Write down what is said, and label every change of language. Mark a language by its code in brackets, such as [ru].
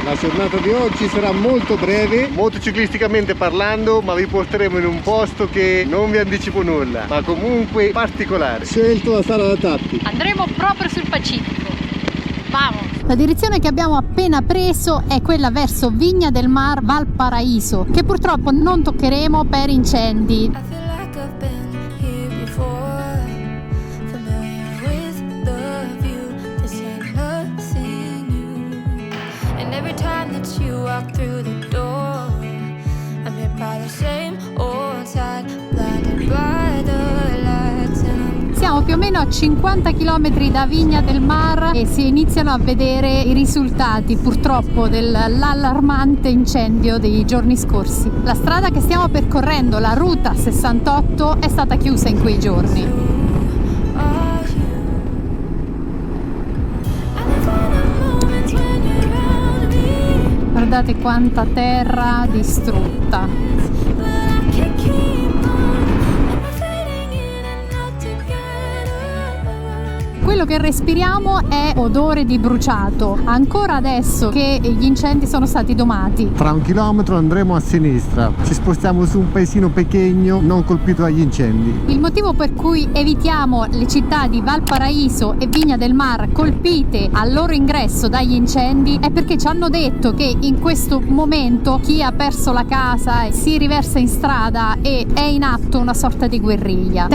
[it] La giornata di oggi sarà molto breve, motociclisticamente parlando, ma vi porteremo in un posto che non vi anticipo nulla, ma comunque particolare. Scelto da Sara da Tappi. Andremo proprio sul Pacifico. La direzione che abbiamo appena preso è quella verso Vigna del Mar Valparaíso, che purtroppo non toccheremo per incendi. [en] I feel like I've been here before, familiar with the view. This ain't nothing new. And every time that you walk through the door, I'm hit by the same old side, blinded by the lights. And [it] Siamo più o meno a 50 km da Vigna del Mar e si iniziano a vedere i risultati purtroppo dell'allarmante incendio dei giorni scorsi. La strada che stiamo percorrendo, la ruta 68, è stata chiusa in quei giorni. [en] are you? I live for the moments when you're around me, [it] Guardate quanta terra distrutta. [en] but I can't keep on. And we're fading in and out together. [it] Quello che respiriamo è odore di bruciato, ancora adesso che gli incendi sono stati domati. Tra 1 chilometro andremo a sinistra, ci spostiamo su un paesino pequeño non colpito dagli incendi. Il motivo per cui evitiamo le città di Valparaíso e Vigna del Mar colpite al loro ingresso dagli incendi è perché ci hanno detto che in questo momento chi ha perso la casa si riversa in strada e è in atto una sorta di guerriglia.